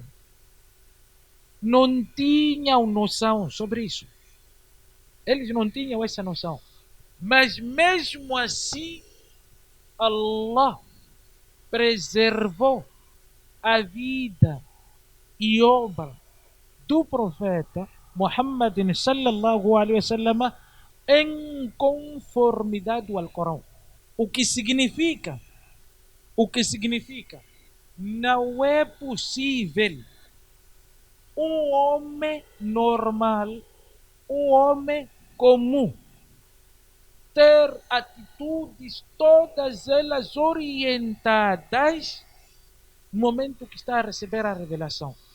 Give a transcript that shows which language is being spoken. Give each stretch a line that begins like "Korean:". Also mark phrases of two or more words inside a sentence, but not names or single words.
Portuguese: Não tinham noção sobre isso. Eles não tinham essa noção. Mas mesmo assim, Allah preservou a vida e obra do profeta Muhammad
Arabic: صلى الله عليه وسلم
Portuguese: em conformidade ao Alcorão. O que significa? Não é possível um homem normal, um homem comum, ter atitudes todas elas orientadas no momento que está a receber a revelação.